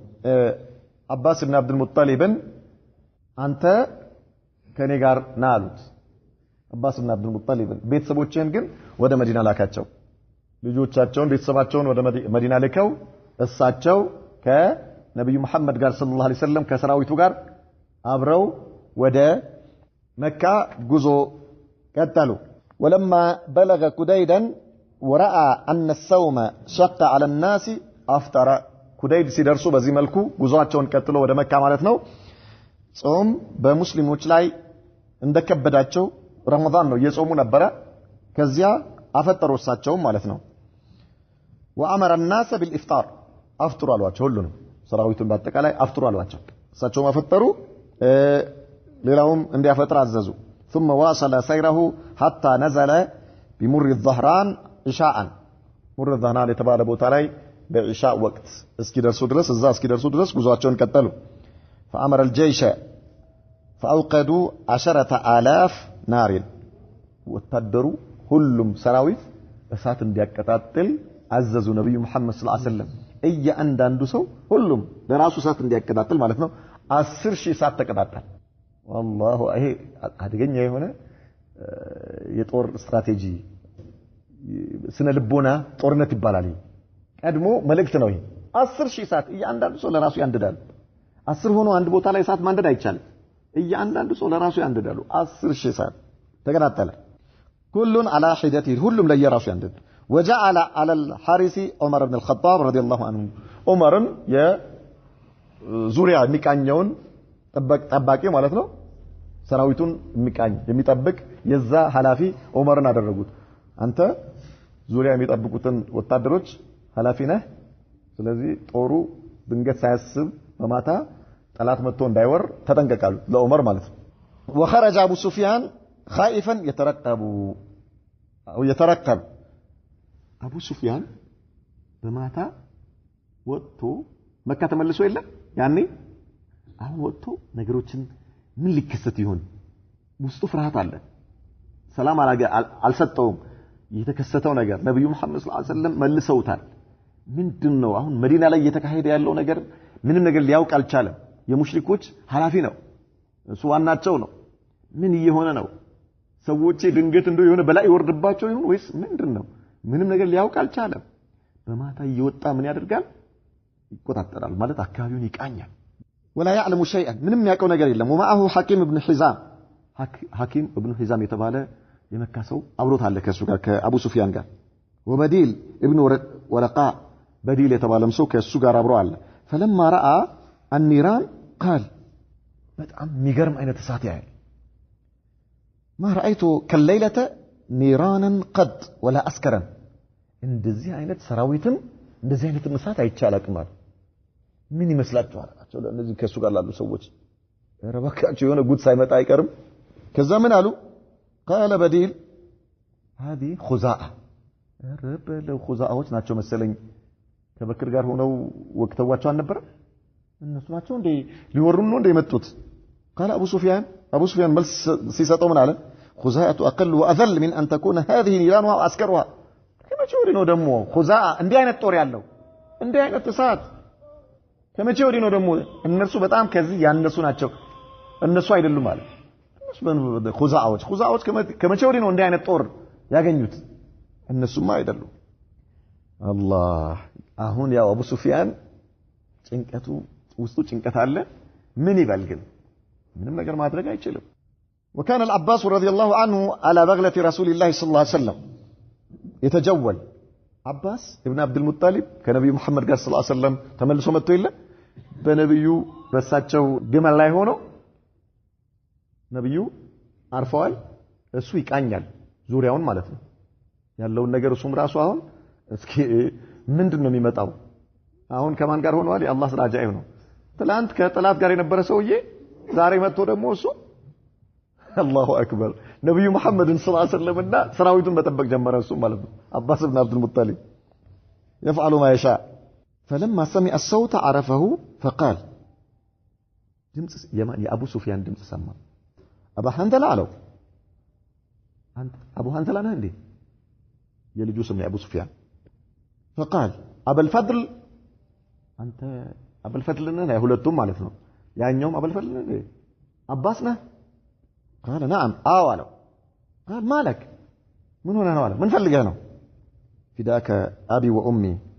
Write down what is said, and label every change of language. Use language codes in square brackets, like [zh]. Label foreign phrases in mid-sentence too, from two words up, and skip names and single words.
[am] አባስ ኢብኑ አብዱል ሙጠሊብን አንተ ከኔ ጋር ና አሉት አባስ ኢብኑ አብዱል ሙጠሊብን ቤተሰቦችን ግን ወደ መዲና ላካቸው ልጆቻቸውን ቤተሰባቸውን ወደ መዲና ልከው እሳቸው ከነብዩ መሐመድ ጋር [ar] صلى الله عليه وسلم [am] ከሰራዊቱ ጋር አብረው ወደ መካ ጉዞ ቀጠሉ [ar] ولما بلغ كديدا ورأى أن الصوم شق على الناس أفطر كديد [am] ሲደርሱ በዚህ መልኩ ጉዞአቸውን ቀጥሎ ወደ መካ ማለት ነው ጾም በሙስሊሞች ላይ እንደከበዳቸው ረመዳን ነው እየጾሙ ነበር ከዚያ አፈጠሩ እሳቸው ማለት ነው [ar] وأمر الناس بالإفطار أفطروا [am] አሏቸው ሁሉንም ሰራዊቱን በአጠቃላይ አፍጥሩ አሏቸው እሳቸው አፈጠሩ ሌላውም እንዲያፈጥር አዘዙ [ar] ثم واصل سيره حتى نزل بمر الظهران عشاء [am] مر الظهران የተባለ ቦታ ላይ በኢሻእ ወቅት እስኪደርሱ ድረስ ጉዟቸውን ቀጠሉ [ar] فأمر الجيش فأوقدوا 10,000 نار [am] ወታደሩ ሁሉም ሰራዊት እሳት እንዲያቀጣጥል አዘዙ ነብዩ መሐመድ [ar] صلى الله عليه وسلم [am] እያንዳንዱ ሰው ሁሉም ለራሱ እሳት እንዲያቀጣጥል ማለት ነው 10,000 እሳት ተቀጣጣል والله ይሄ አደገኛ የሆነ የጦር ስትራቴጂ ስነ ልቦና ጦርነት ይባላል ቀድሞ መልእክት ነው ይሄ 10,000 እሳት እያንዳንዱ ሰው ለራሱ ያንደዳል 10 ሆኖ አንድ ቦታ ላይ እሳት ማንደድ አይቻልም እያንዳንዱ ሰው ለራሱ ያንደዳሉ 10,000 እሳት ተቀጣጠለ [ar] كلٌ على حدته [am] ሁሉም ለየራሱ ያንደድ [ar] وجعل على الحارث عمر بن الخطاب رضي الله عنه [am] عمرን የዙሪያ የሚቃኘውን ጠባቂ ማለት ነው ሰራዊቱን የሚቃኝ የሚጠብቅ የዛ ሐላፊ ዑመርን አደረጉት አንተ ዙሪያ የሚጠብቁትን ወታደሮች ሐላፊ ነህ ስለዚህ ጦሩ ድንገት ሳያስብ በማታ ጠላት መጥቶ እንዳይወር ተጠንቀቃሉ ለዑመር ማለት ነው [ar] وخرج ابو سفيان خائفا يترقب ابو سفيان [am] በማታ ወጥቶ መካ ተመልሶ የለም ያኔ አሁን ወጥቶ ነገሮችን ምን ሊከሰት ይሆን ውስጡ ፍርሃት አለ ሰላም አልሰጠውም የተከሰተው ነገር ነብዩ መሐመድ [ar] صلى الله عليه وسلم [am] መልሰውታል ምንድነው አሁን መዲና ላይ እየተካሄደ ያለው ነገር ምንም ነገር ሊያውቅ አልቻለም የሙሽሪኮች ሐላፊ ነው እሱ ዋናቸው ነው ምን እየሆነ ነው ሰዎች ድንገት እንደው የሆነ በላይ ይወርድባቸው ይሁን ወይስ ምንድነው ምንም ነገር ሊያውቅ አልቻለም በማታ እየወጣ ምን ያደርጋል ይቆጣጠራል ማለት አካባቢውን ይቃኛል [ar] ولا يعلم شيئا [am] ምንም ያውቀው ነገር የለም [ar] ومعه حكيم ابن [am] حزام የተባለ የመካ ሰው አብሮት አለ ከሱ ጋር ከአቡ ሱፊያን ጋር [ar] وبديل ابن ورقاء بديل [am] የተባለም ሰው ከሱ ጋር አብሮ አለ [ar] فلما راى النيران قال [am] በጣም የሚገርም አይነት እሳት ያያል [ar] ما رايت كالليله نيرانا قد ولا اسكرا [am] እንደዚህ አይነት ሰራዊትም እንደዚህ አይነት እሳት አይቻላልም ምን ይመስላችኋል አቸው ለነዚህ ከሱ ጋር ላሉ ሰዎች ረባካቸው የሆነ ጉድ ሳይመጣ አይቀርም ከዛ ምን አሉ [ar] قال بديل هذه خزاعه [am] ረብ ለخزاعዎች ናቸው መሰለኝ ከበክር ጋር ሆነው ወቅተዋቸው አልነበረ እነሱ ናቸው እንዴ ሊወሩን ነው እንዴ የመጡት [ar] قال ابو سفيان [am] መልስ ሲሰጠው ምን አለ [ar] خزاعه اقل واذل من ان تكون هذه نيران وعسكرها [am] ከመቼ ወዲህ ነው ደግሞ خزاعه እንዲህ አይነት ጦር ያለው እንዲህ አይነት እሳት ከመቼ ወዲህ ነው ደግሞ እነሱ በጣም ከዚህ ያነሱ ናቸው እነሱ አይደሉም ማለት እነሱ خزاعዎች ከመቼ ወዲህ ነው እንዲህ አይነት ጦር ያገኙት እነሱማ አይደሉም አላህ አሁን ያው አቡ ሱፊያን ጭንቀቱ ውስጡ ጭንቀት አለ ምን ይበል ግን ምንም ነገር ማድረግ አይችልም [ar] وكان العباس رضي الله عنه على بغلة رسول الله صلى الله عليه وسلم يتجول [am] አባስ ኢብኑ አብዱል ሙጣሊብ ከነብዩ መሐመድ ጋር [ar] صلى الله عليه وسلم [am] ተመልሶ መጥቶ የለ በነብዩ በሳቸው ግመል ላይ ሆኖ ነብዩ አርፈዋል እሱ ይቃኛል ዙሪያውን ማለት ነው ያለውን ነገር እሱም ራሱ አሁን እስኪ ምንድነው የሚመጣው አሁን ከማን ጋር ሆነዋል የአላህ ስራ አጃኢብ ነው ትላንት ከጠላት ጋር የነበረ ሰውዬ ዛሬ መጥቶ ደግሞ እሱ [ar] الله أكبر [am] ነብዩ መሐመድን [ar] صلى الله عليه وسلم [am] ሰራዊቱን መጠበቅ ጀመረ እሱ ማለት ነው አባስ ኢብኑ አብዱል ሙጣሊብ [ar] يفعل ما يشاء فلما سمع الصوت عرفه فقال [am] ድምጽ የአቡ ሱፊያን ድምጽ ሰማ አባ ሐንዘላ አለው አንተ አቡ ሐንዘላ ነህ እንዴ የልጁ ስም የአቡ ሱፊያን [ar] فقال ابو الفضل [am] አንተ አቡ الفضل ነህ ሁለቱም ማለት ነው ያኛውም አቡ الفضل ነህ አባስ ነህ [ar] قال نعم [am] አለው [ar] قال مالك [am] ምን ሆነህ ነው አለ ምን ፈልገህ ነው [ar] فداك ابي وامي